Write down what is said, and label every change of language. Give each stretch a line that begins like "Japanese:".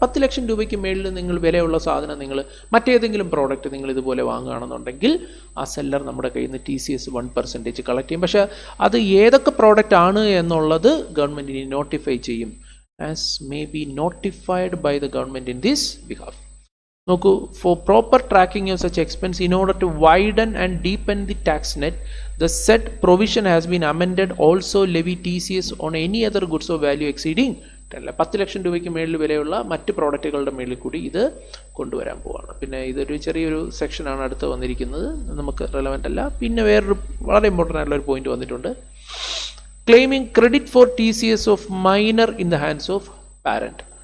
Malayalam: 10 ലക്ഷം രൂപയ്ക്ക് മേളിൽ നിങ്ങൾ വിലയുള്ള സാധനം നിങ്ങൾ മറ്റേതെങ്കിലും പ്രോഡക്റ്റ് നിങ്ങൾ ഇതുപോലെ വാങ്ങുകയാണെന്നുണ്ടെങ്കിൽ ആ സെല്ലർ നമ്മുടെ കയ്യിൽ നിന്ന് TCS 1% കളക്ട് ചെയ്യും. പക്ഷേ അത് ഏതൊക്കെ പ്രോഡക്റ്റ് ആണ് എന്നുള്ളത് ഗവൺമെൻറ്റിന് നോട്ടിഫൈ ചെയ്യും.
English: As may be notified by the government in this behalf. നോക്കൂ, for proper tracking of such expense in order to widen and deepen the tax net, the said provision has been amended also levy TCS on any other goods of value exceeding 10
Malayalam: ലക്ഷം രൂപയ്ക്ക് മേളിൽ വിലയുള്ള മറ്റ് പ്രോഡക്റ്റുകളുടെ മേളിൽ കൂടി ഇത് കൊണ്ടുവരാൻ പോവാണ്. പിന്നെ ഇതൊരു ചെറിയൊരു സെക്ഷനാണ് അടുത്ത് വന്നിരിക്കുന്നത്, നമുക്ക് റെലവൻ്റ് അല്ല. പിന്നെ വേറൊരു വളരെ ഇമ്പോർട്ടൻ്റ് ആയിട്ടുള്ള ഒരു പോയിന്റ് വന്നിട്ടുണ്ട്,
English: Claiming credit for TCS of minor in the hands of parent.